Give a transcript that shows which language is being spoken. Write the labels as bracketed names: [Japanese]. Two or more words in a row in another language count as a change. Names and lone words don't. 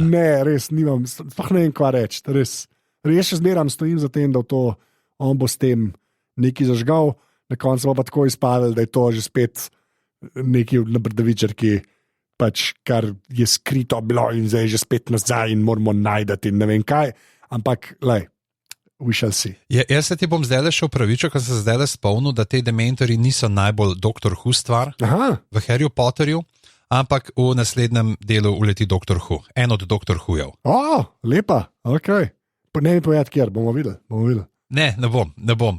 [Slovenian] Ne, res nimam, sploh ne vem, kva reči. Res še zmeram stojim za tem, da on bo s tem nekaj zažgal, na koncu bo pa tako izpadel, da je to že spet nekaj na Bradavičarki, pač kar je skrito bilo in zdaj je že spet nazaj in moramo najdati in ne vem kaj, ampak [English] we shall see. [Slovenian] Jaz se ti bom zdaj še upravičil, ker sem se zdaj spomnil, da te dementori niso najbolj Doctor Who stvar v Harryju Potterju, ampak v naslednjem delu uleti Doctor Who, en od Doctor Who-jev. Lepa, ok. Ne mi povedati, kjer, bomo videli. Ne bom.